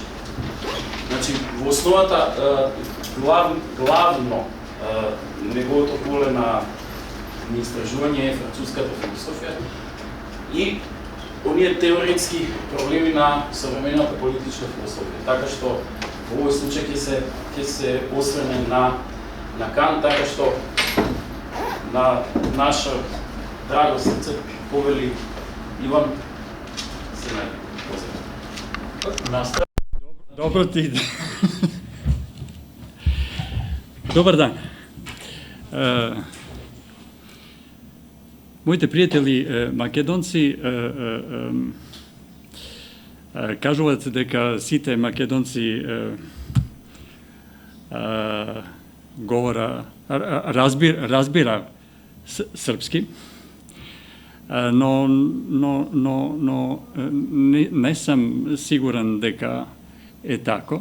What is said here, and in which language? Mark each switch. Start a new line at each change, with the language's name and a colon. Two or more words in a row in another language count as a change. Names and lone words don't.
Macedonian: Значи, во основата главно неговото поле на истражување е француската философија и оние теоретски проблеми на современата политичка философија. Така што во овој случај ќе се осврне на Кант, така што на наше драго срце повели Иван се најде.
Serbian: Dobro ti. Dobar dan.
Macedonian: Моите пријатели македонци кажуваат дека сите македонци говора разбира српски, но не сам сигурен дека е тако.